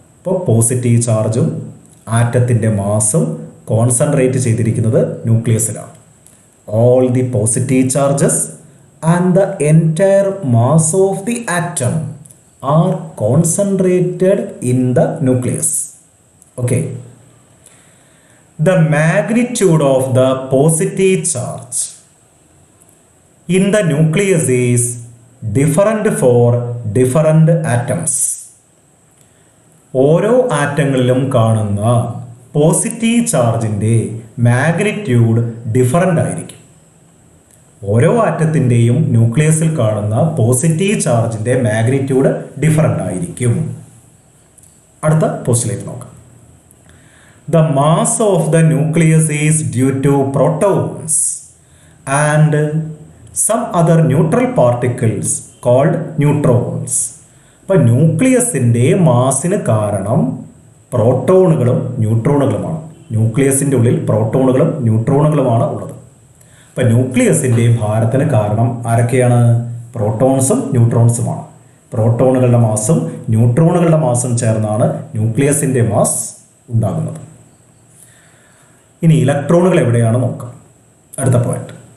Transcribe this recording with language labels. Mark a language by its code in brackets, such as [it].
[ml] അപ്പോൾ പോസിറ്റീവ് ചാർജും ആറ്റത്തിൻ്റെ മാസും കോൺസെൻട്രേറ്റ് ചെയ്തിരിക്കുന്നത് ന്യൂക്ലിയസിലാണ്. [en] All the positive charges and the entire mass of the atom are concentrated in the nucleus. Okay. The magnitude of the positive charge in the nucleus is different for different atoms. [ml] ഓരോ ആറ്റങ്ങളിലും കാണുന്ന positive ചാർജിൻ്റെ magnitude different ആയിരിക്കും. ഓരോ ആറ്റത്തിൻ്റെയും ന്യൂക്ലിയസിൽ കാണുന്ന positive ചാർജിൻ്റെ magnitude different ആയിരിക്കും. അടുത്ത postulate നോക്കാം. [en] The mass of the nucleus is due to protons and some other neutral particles called neutrons. [ml] അപ്പോൾ ന്യൂക്ലിയസിൻ്റെ മാസിന് കാരണം പ്രോട്ടോണുകളും ന്യൂട്രോണുകളുമാണ്. ന്യൂക്ലിയസിൻ്റെ ഉള്ളിൽ പ്രോട്ടോണുകളും ന്യൂട്രോണുകളുമാണ് ഉള്ളത്. അപ്പോൾ ന്യൂക്ലിയസിൻ്റെ ഭാരത്തിന് കാരണം ആരൊക്കെയാണ്? പ്രോട്ടോൺസും ന്യൂട്രോൺസുമാണ്. പ്രോട്ടോണുകളുടെ മാസും ന്യൂട്രോണുകളുടെ മാസും ചേർന്നാണ് ന്യൂക്ലിയസിൻ്റെ മാസ് ഉണ്ടാകുന്നത്. ഇനി ഇലക്ട്രോണുകൾ എവിടെയാണ് നോക്കാം. അടുത്ത പോയിന്റ്,